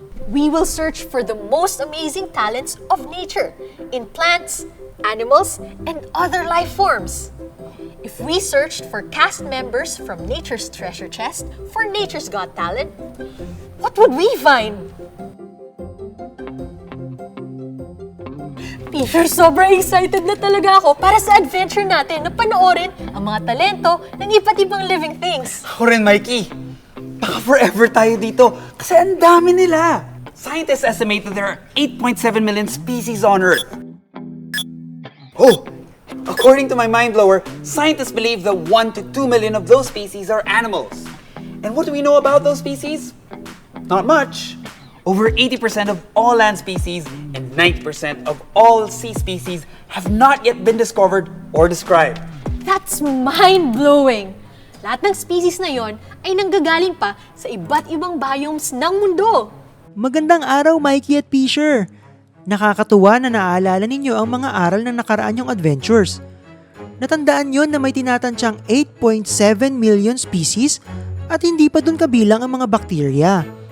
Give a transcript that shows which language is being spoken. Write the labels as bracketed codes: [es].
[en] We will search for the most amazing talents of nature in plants, animals, and other life forms. If we searched for cast members from Nature's Treasure Chest for Nature's Got Talent, what would we find? [tl] Teacher, sobrang excited na talaga ako para sa adventure natin na panoorin ang mga talento ng iba't ibang living things. Ako rin, Mikey. Baka forever tayo dito kasi ang dami nila. [en] Scientists estimate that there are 8.7 million species on Earth. Oh! According to my mind blower, scientists believe that 1 to 2 million of those species are animals. And what do we know about those species? Not much. Over 80% of all land species and 90% of all sea species have not yet been discovered or described. That's mind-blowing! [tl] Lahat ng species na yon ay nanggagaling pa sa iba't ibang biomes ng mundo. Magandang araw, Mikey at Pisher! Nakakatuwa na naaalala ninyo ang mga aral ng nakaraan yung adventures. Natandaan nyo na may tinatansyang 8.7 million species at hindi pa dun kabilang ang mga bakterya.